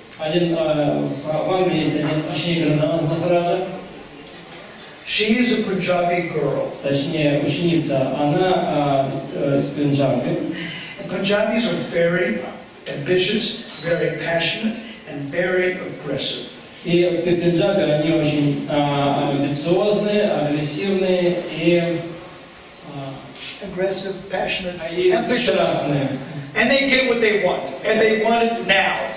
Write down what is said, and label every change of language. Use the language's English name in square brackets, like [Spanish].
[Russian] В Англии есть один ученик Радханаth Махараджа. [English] She is a Punjabi girl. [Russian] Точнее, ученица, она из Пенджаба. [English] Punjabis are very ambitious, very passionate, and very aggressive. [Russian] И в Пенджабе они очень амбициозные, агрессивные и [English] aggressive, passionate, ambitious. And they get what they want, and they want it now.